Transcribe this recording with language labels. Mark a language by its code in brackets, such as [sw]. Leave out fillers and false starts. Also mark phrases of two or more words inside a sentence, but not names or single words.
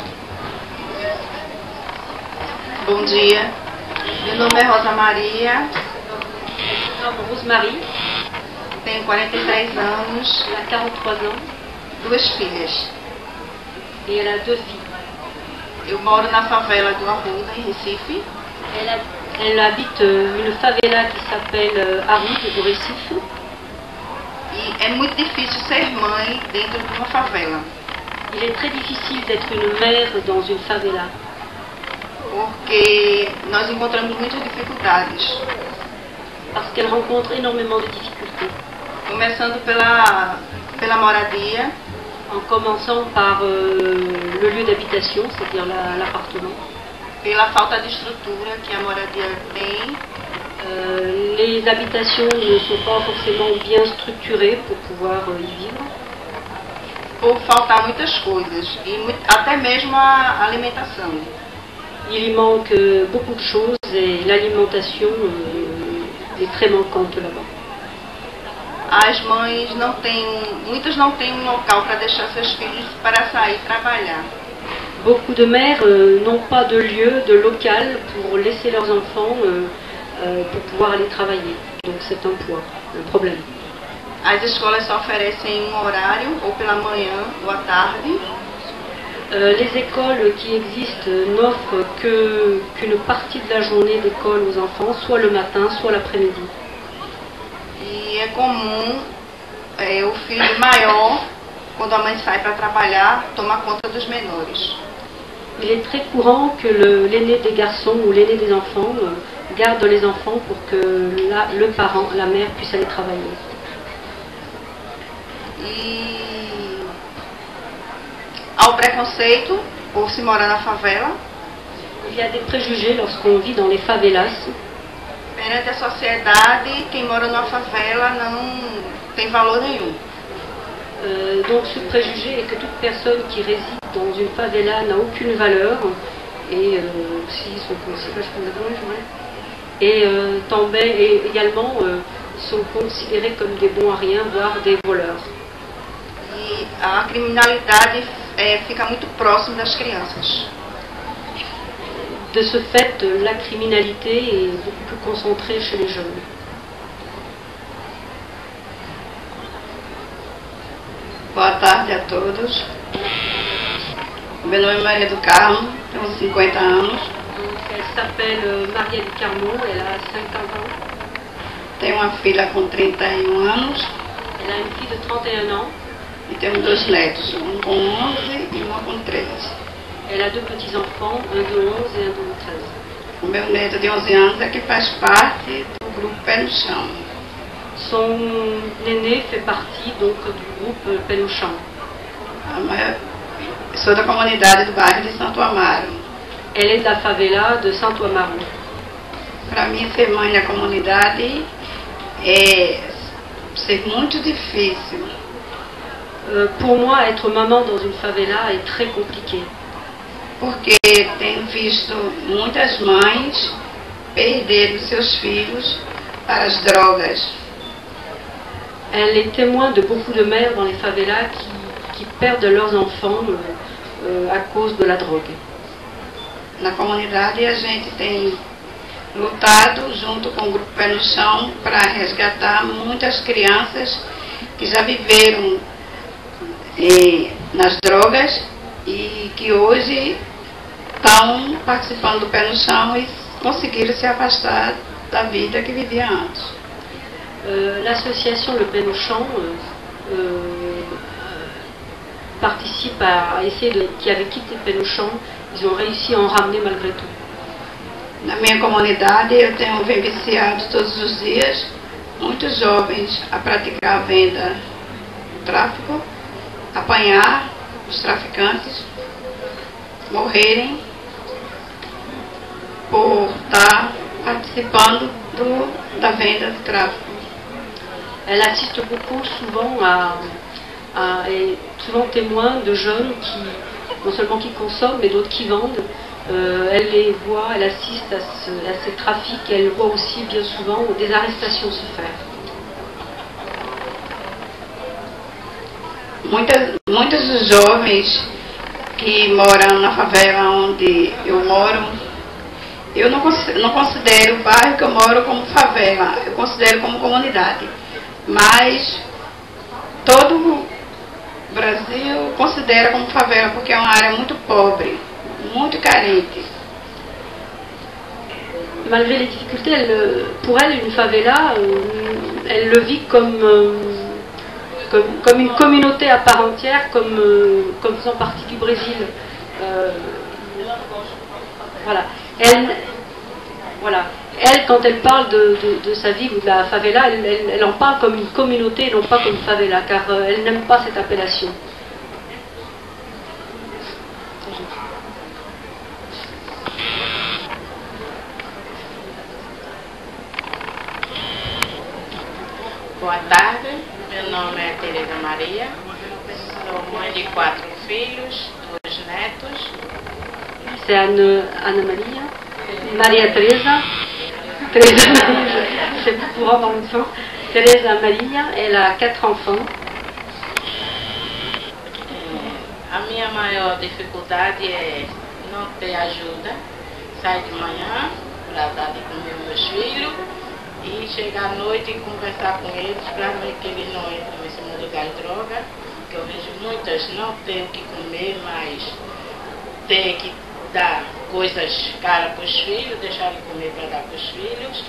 [pt] Bom dia, meu nome é Rosa Maria. Rosemary, tenho 43 anos, [fr] elle a 43 ans, [pt] 2 filhas. [fr] et elle a 2 filles. [pt] Eu moro na favela do Arruda, em Recife. [fr] Elle habite une favela qui s'appelle Arruda, do Recife. [pt] E é muito difícil ser mãe dentro de uma favela. [fr] Il est très difficile d'être une mère dans une favela. [pt] Porque nós encontramos muitas dificuldades. [fr] Parce qu'elle rencontre énormément de difficultés. [pt] Começando pela moradia, [fr] en commençant par le lieu d'habitation, c'est-à-dire l'appartement. [pt] Pela falta de estrutura que a moradia tem. [fr] Les habitations ne sont pas forcément bien structurées pour pouvoir y vivre. [pt] Por faltar muitas coisas, e até mesmo a alimentação. [fr] Il y manque beaucoup de choses et l'alimentation est très manquante là-bas. [pt] As mães muitas não têm um local para deixar seus filhos para sair trabalhar. [fr] Beaucoup de mères n'ont pas de lieu, de local pour laisser leurs enfants pour pouvoir aller travailler. Donc c'est un poids, un problème. [pt] As escolas só oferecem um horário, ou pela manhã ou à tarde. [fr] Les écoles qui existent n'offrent qu'une partie de la journée d'école aux enfants, soit le matin, soit l'après-midi. [pt] E é comum o filho maior, quando a mãe sai para trabalhar, tomar conta dos menores. [fr] Il est très courant que l'aîné des garçons ou l'aîné des enfants garde les enfants pour que le parent, la mère, puisse aller travailler. [pt] E ao preconceito por se morar na favela. [fr] Il y a des préjugés lorsqu'on vit dans les favelas. [pt] Perante a sociedade, quem mora numa favela não tem valor nenhum. [fr] Donc ce préjugé est que toute personne qui réside dans une favela n'a aucune valeur et aussi sont et également sont considérés comme des bons à rien, voire des voleurs. [pt] E a criminalidade fica muito próximo das crianças. [fr] De ce fait, la criminalité est beaucoup plus concentrée chez les jeunes. [pt] Boa tarde a todos. Meu nome é Maria do Carmo, tenho 50 anos. [fr] Elle s'appelle Maria do Carmo, elle a 50 ans. [pt] Tenho uma filha com 31 anos. [fr] Elle a une fille de 31 ans. [pt] E tenho 2 netos, um com 11 e uma com 13. [fr] Elle a 2 petits-enfants, un de 11 et un de 13. [pt] O meu neto de 11 anos é que faz parte do grupo Pé no Chão. [fr] Son aîné fait partie donc du groupe Pé no Chão. [pt] Sou da comunidade do bairro de Santo Amaro. [fr] Elle est de la favela de Santo Amaro. [pt] Para mim, ser mãe na comunidade é ser muito difícil. [fr] Pour moi, être maman dans une favela est très compliqué. [pt] Porque tenho visto muitas mães perderem seus filhos para as drogas. [fr] Elle est témoin de beaucoup de mères dans les favelas qui perdent leurs enfants à cause de la drogue. [pt] Na comunidade a gente tem lutado junto com o Grupo Pé no Chão para resgatar muitas crianças que já viveram nas drogas e que hoje estão participando do Pé no Chão e conseguiram se afastar da vida que vivia antes. [fr] L'association Le Pé no Chão participe à essayer qui avaient quitté Pé no Chão, ils ont réussi à en ramener malgré tout. [pt] Na minha comunidade eu tenho vivenciado todos os dias muitos jovens a praticar a venda, o tráfico, apanhar os traficantes, morrerem por estar participando da venda do tráfico. [fr] Elle assiste beaucoup souvent est souvent témoin de jeunes qui, non seulement qui consomment, mais d'autres qui vendent. Elle les voit, elle assiste à ces trafics et elle voit aussi bien souvent des arrestations se faire. [pt] Muitos jovens que moram na favela onde eu moro, eu não considero o bairro que eu moro como favela, eu considero como comunidade. Mas todo o Brasil considera como favela porque é uma área muito pobre, muito carente. [fr] Malgré les difficultés, pour elle, une favela, elle le vit comme une communauté à part entière, comme faisant partie du Brésil. Elle, quand elle parle de sa ville ou de la favela, elle en parle comme une communauté et non pas comme favela, car elle n'aime pas cette appellation. [pt] Boa tarde, meu nome é Tereza Maria, sou mãe de 4 filhos, 2 netos. [fr] C'est Anna Maria, Maria Teresa, c'est pour avoir une fin. Teresa Maria, elle a 4 enfants. [pt] A minha maior dificuldade é não ter ajuda, sair de manhã para dar de comer meus filhos e chegar à noite e conversar com eles para ver que eles não entram nesse mundo das drogas, que eu vejo muitas não ter o que comer, mas ter que dar coisas caras para os filhos, deixar de comer para dar para os filhos.